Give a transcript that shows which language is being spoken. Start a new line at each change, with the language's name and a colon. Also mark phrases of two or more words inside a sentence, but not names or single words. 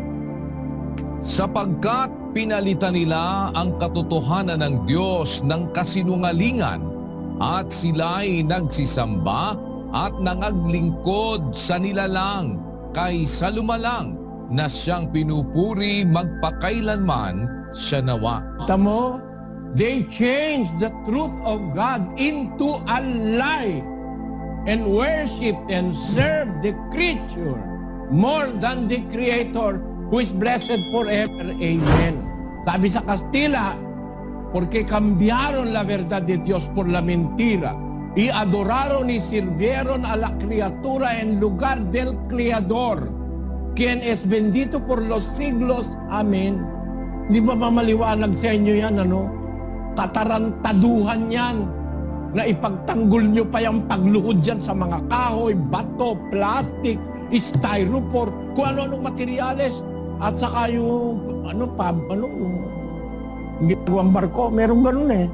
Filipino: Sapagkat pinalitan nila ang katotohanan ng Diyos ng kasinungalingan, at sila'y nagsisamba at nangaglingkod sa nilalang kaysa lumalang na siyang pinupuri magpakailanman siya nawa. Tamo,
English: they changed the truth of God into a lie and worship and serve the creature more than the Creator who is blessed forever. Amen.
Filipino: Sabi sa Kastila,
Spanish: porque cambiaron la verdad de Dios por la mentira y adoraron y sirvieron a la criatura en lugar del Creador, quien es bendito por los siglos. Amen.
Filipino: Di ba mamaliwanag sa inyo yan, ano? Katarantaduhan yan na ipagtanggol nyo pa yung pagluhod dyan sa mga kahoy, bato,
English: plastic, styrofoam,
Filipino: kung ano-anong materyales, at saka yung ginagawang barko, meron ganun eh.